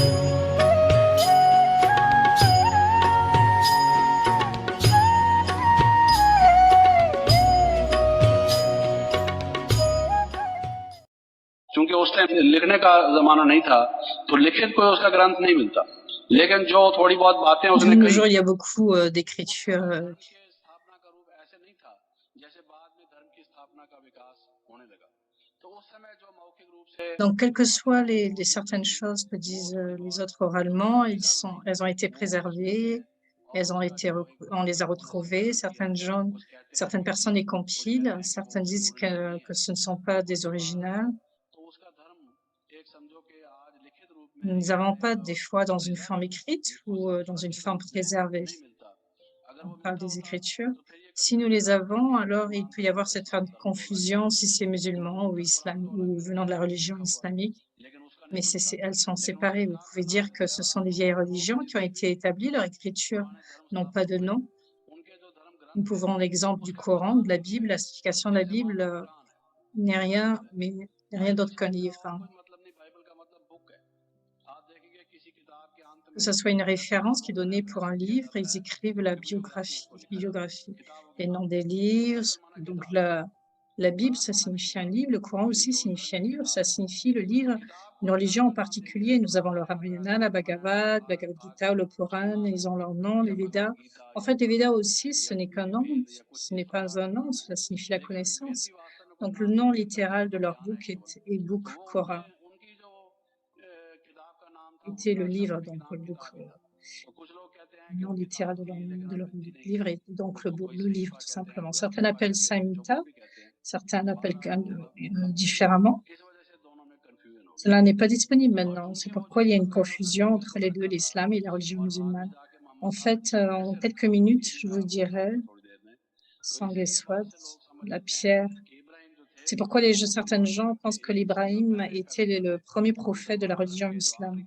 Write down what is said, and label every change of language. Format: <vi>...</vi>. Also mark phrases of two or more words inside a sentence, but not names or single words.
<hi>क्योंकि उस टाइम लिखने का जमाना नहीं था तो लिखित कोई उसका ग्रंथ नहीं मिलता, लेकिन जो थोड़ी बहुत बातें</hi> <fr>De</fr> <hi>उसने</hi> <fr>nos</fr> <hi>कही</hi> <fr>jours, il y a beaucoup d'écritures.</fr> <hi>स्थापना का रूप ऐसे नहीं था जैसे बाद में धर्म की स्थापना का विकास होने लगा। तो उस समय जो मौखिक रूप से</hi> <fr>Donc, quelles que soient certaines choses que disent les autres oralement, elles ont été préservées, on les a retrouvées. Certaines personnes les compilent, certaines disent que ce ne sont pas des originales.</fr> <hi>तो उसका धर्म एक समझो कि आज लिखित रूप में</hi> <fr>Nous n'avons pas des fois dans une forme écrite ou dans une forme préservée.</fr> <hi>नहीं मिलता। अगर</hi> <fr>On</fr> <hi>वो</hi> <fr>parle</fr> <hi>मिलता</hi> <fr>des</fr> <hi>होता</hi> <fr>écritures.</fr> <hi>तो फिर ये</hi> <fr>Si nous les avons, alors il peut y avoir cette forme de confusion si c'est musulman ou venant de la religion islamique.</fr> <hi>लेकिन उसका</hi> <fr>Mais elles sont séparées. Vous pouvez dire que ce sont des vieilles religions qui ont été établies, leur écriture n'ont pas de nom.</fr> <hi>उनके जो धर्म ग्रंथ</hi> <fr>Nous pouvons l'exemple du Coran, de la Bible, la signification de la Bible n'est rien, mais rien d'autre qu'un livre.</fr> <hi>कोई मतलब नहीं, बाइबल का मतलब बुक है। आप देखेंगे किसी किताब के अंत</hi> <fr>Que ce soit une référence qui est donnée pour un livre, ils écrivent la biographie, les noms des livres. Donc la Bible, ça signifie un livre. Le Coran aussi signifie un livre. Ça signifie le livre, une religion en particulier. Nous avons le Ramayana, la Bhagavad Gita, le Coran. Ils ont leur nom, les Védas. En fait, les Védas aussi, ce n'est qu'un nom. Ce n'est pas un nom. Ça signifie la connaissance. Donc le nom littéral de leur book est Book Coran.</fr> <hi>उनकी जो किताब का नाम था</hi> <fr>Était le livre, donc le book.</fr> <hi>कुछ लोग कहते हैं</hi> <fr>Le</fr> <hi>कि</hi> <fr>nom</fr> <hi>वो</hi> <fr>littéral</fr> <hi>किताब</hi> <fr>de leur</fr> <hi>की नहीं</hi> <fr>livre</fr> <hi>है,</hi> <fr>est donc</fr> <hi>उसको</hi> <fr>le</fr> <hi>कोई</hi> <fr>livre,</fr> <hi>सहीफा</hi> <fr>tout</fr> <hi>कहते हैं,</hi> <fr>simplement.</fr> <hi>कोई</hi> <fr>Certains</fr> <hi>अखबार</hi> <fr>l'appellent</fr> <hi>कहते हैं, जो</hi> <fr>Samhita,</fr> <hi>कुछ भी कहते हैं।</hi> <fr>certains l'appellent</fr> <hi>मतलब</hi> <fr>différemment.</fr> <hi>इस वजह से दोनों में confusion हो</hi> <fr>Cela n'est pas disponible maintenant. C'est pourquoi il y a une confusion entre les deux, l'islam et la religion musulmane. En fait, en quelques minutes, je vous dirais, Sangue Swad, la pierre. C'est pourquoi certains gens pensent que l'Ibrahim était le premier prophète de la religion musulmane.</fr>